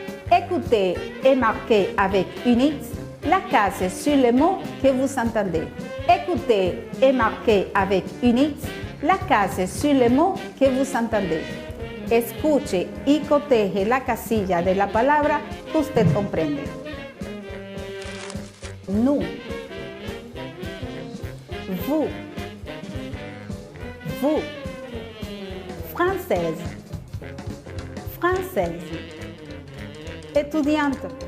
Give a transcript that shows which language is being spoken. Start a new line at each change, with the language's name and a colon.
French: Écoutez et marquez avec une X la case sur les mots que vous entendez. Écoutez et marquez avec une X la case sur les mots que vous entendez.
Spanish: Escuche y coteje la casilla de la palabra que usted comprende.
French: Nous, vous, française, étudiante,